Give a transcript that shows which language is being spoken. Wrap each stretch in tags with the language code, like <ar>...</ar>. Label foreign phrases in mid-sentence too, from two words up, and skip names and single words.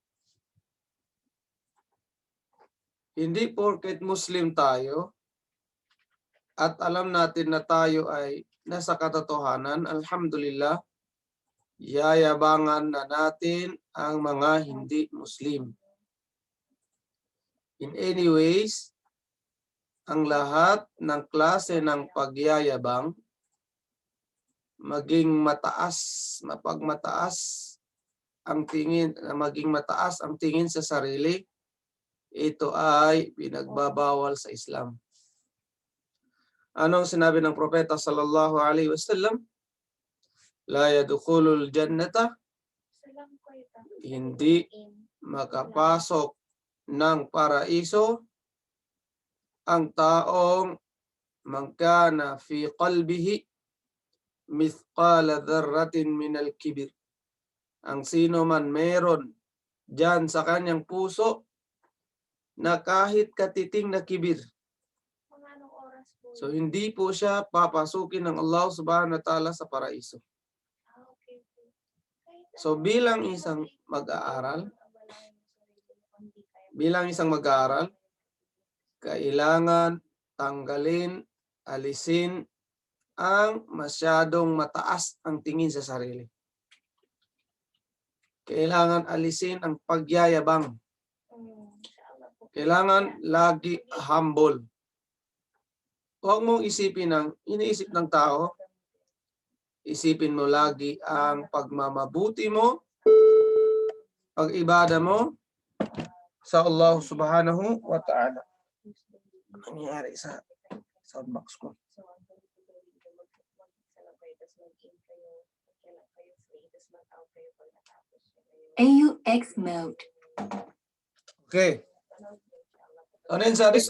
<tl>Hindi porket Muslim tayo at alam natin na tayo ay nasa katotohanan, alhamdulillah, yayabangan na natin ang mga hindi Muslim.</tl> <en>In any ways,</en> <tl>ang lahat ng klase ng pagyayabang, maging mapagmataas ang tingin, maging mataas ang tingin sa sarili, ito ay pinagbabawal sa Islam. Anong sinabi ng propeta</tl> <ar>sallallahu alaihi wasallam? La yadkhulul jannata,</ar> <tl>hindi makapasok ng paraiso ang taong</tl> <ar>mangkana fi qalbihi mithqala dharratin minal kibir.</ar> <tl>Ang sino man meron dyan sa kanyang puso na kahit katiting na kibir. So hindi po siya papasukin ng</tl> <ar>Allah subhanahu wa ta'ala</ar> <tl>sa paraiso. So bilang isang mag-aaral, kailangan tanggalin, alisin ang masyadong mataas ang tingin sa sarili. Kailangan alisin ang pagyayabang. Kailangan lagi humble. Huwag mong isipin ang iniisip ng tao. Isipin mo lagi ang pagmamabuti mo, pag-ibada mo sa</tl> <ar>Allah subhanahu wa ta'ala.</ar> <tl>Ano nangyari sa soundbox ko?</tl> <en>AUX mode.</en> <tl>Okay. Ano yun sabi?</tl>